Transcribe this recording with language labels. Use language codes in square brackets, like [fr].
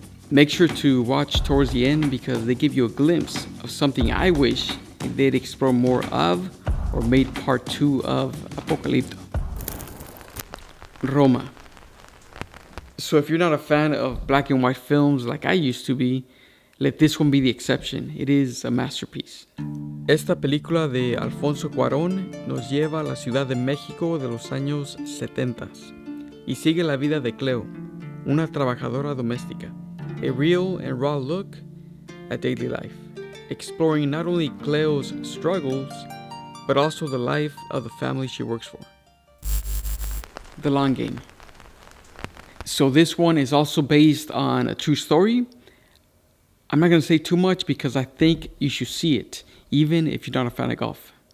[en] Make sure to watch towards the end because they give you a glimpse of something I wish they'd explore more of or made part 2 of Apocalipto. Roma. So if you're not a fan of black and white films like I used to be, let this one be the exception. It is a masterpiece. [es] Esta película de Alfonso Cuarón nos lleva a la Ciudad de México de los años 70 y sigue la vida de Cleo, una trabajadora doméstica. [en] A real and raw look at daily life, exploring not only Cleo's struggles, but also the life of the family she works for. The Long Game. So this one is also based on a true story. I'm not going to say too much because I think you should see it, even if you're not a fan of golf.